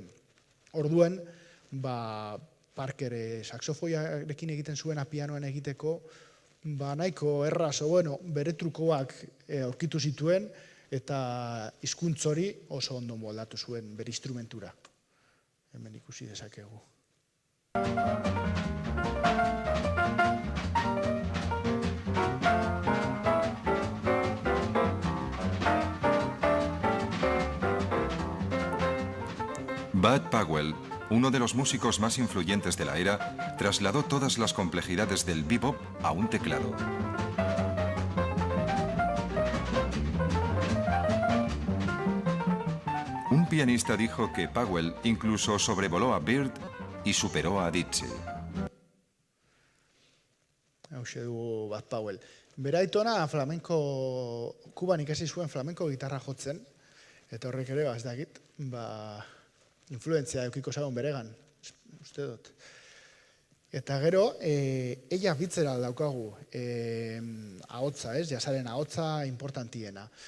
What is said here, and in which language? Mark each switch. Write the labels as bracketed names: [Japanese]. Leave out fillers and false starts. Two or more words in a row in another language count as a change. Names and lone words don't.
[Basque] Orduan, Parker saxofoiarekin egiten zuena pianoan egiteko, nahiko erraz, bere trukoak aurkitu zituen, eta hizkuntz hori oso ondo moldatu zuen bere instrumentura. Hemen ikusi dezakegu. [Spanish] Bud Powell, uno de los músicos más influyentes de la era, trasladó todas las complejidades del bebop a un teclado. Un pianista dijo que Powell incluso sobrevoló a Byrd y superó a Dizzy. [Basque] Hauxe dugu Bud Powell. Bera aitona Kuban ikasi zuen flamenko gitarra jotzen, eta horrek ere, ez dakit, influentzia eukiko zagon beregan, uste dut. Eta gero, ella bitzera daukagu, ahotza, jasaren ahotza importantiena.